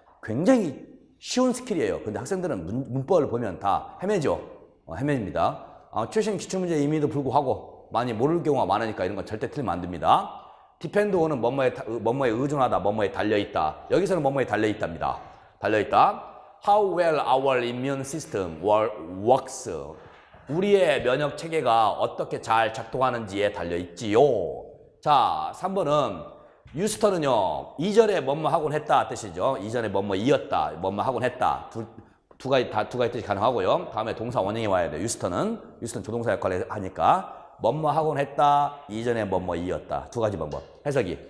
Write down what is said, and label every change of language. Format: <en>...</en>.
<ko>굉장히 쉬운 스킬이에요. 근데 학생들은 문법을 보면 다 헤매죠. 헤매집니다. 최신 기출문제임에도 불구하고 많이 모를 경우가 많으니까 이런 건 절대 틀리면 안 됩니다. depend는 뭐뭐에 의존하다, 뭐뭐에 달려있다. 여기서는 뭐뭐에 달려있답니다. 달려있다.</ko> <en>How well our immune system works.</en> <ko>우리의 면역 체계가 어떻게 잘 작동하는지에 달려있지요. 자, 3번은 유스터는요. 이전에 뭐뭐 하곤 했다 뜻이죠. 이전에 뭐뭐 이었다, 뭐뭐 하곤 했다. 두 가지 뜻이 가능하고요. 다음에 동사 원형이 와야 돼요. 유스터는 조동사 역할을 하니까 뭐뭐 하곤 했다, 이전에 뭐뭐 이었다. 두 가지 방법. 해석이.</ko>